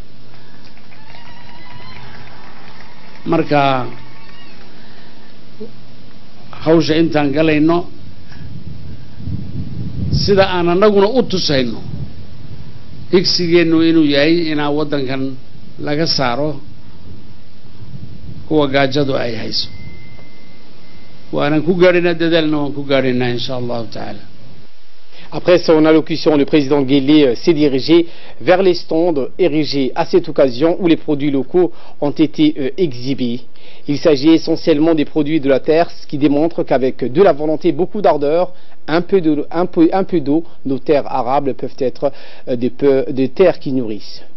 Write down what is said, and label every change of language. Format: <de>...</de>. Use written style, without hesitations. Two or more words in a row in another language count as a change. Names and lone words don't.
<so>marka hawsha intaan galayno sida aan anaguna u tusayno higsigeenu inuu yahay inaa wadankan laga saaro kuwa gaajadu ay hayso waanan ku gaarina dadaalna waan ku gaarina</so> <ar>إن شاء الله تعالى.</ar> <fr>Après son allocution, le président Guelleh s'est dirigé vers les stands érigés à cette occasion où les produits locaux ont été exhibés. Il s'agit essentiellement des produits de la terre, ce qui démontre qu'avec de la volonté, beaucoup d'ardeur, un peu d'eau, nos terres arables peuvent être des terres qui nourrissent.</fr>